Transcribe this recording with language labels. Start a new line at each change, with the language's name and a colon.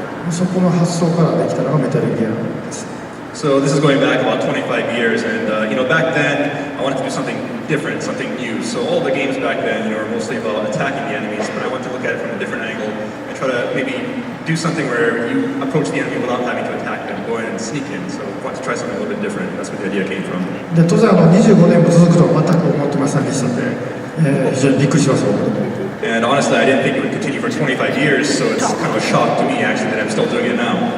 Japanese: そこの発想からできたのがメタルギアです。
English: So this is going back about 25 years, and back then I wanted to do something different, something new. So all the games back then, were mostly about attacking the enemies, but I wanted to look at it from a different angle and try to maybe do something where you approach the enemy without having to attack them, go in and sneak in. So I wanted to try something a little bit different. That's where the idea came from.
Japanese: で当然25年も続くとは全く思ってませんでしたので、非常にびっくりしました。
English: And honestly, I didn't think it would continue for 25 years, so it's kind of a shock to me actually that I'm still doing it now.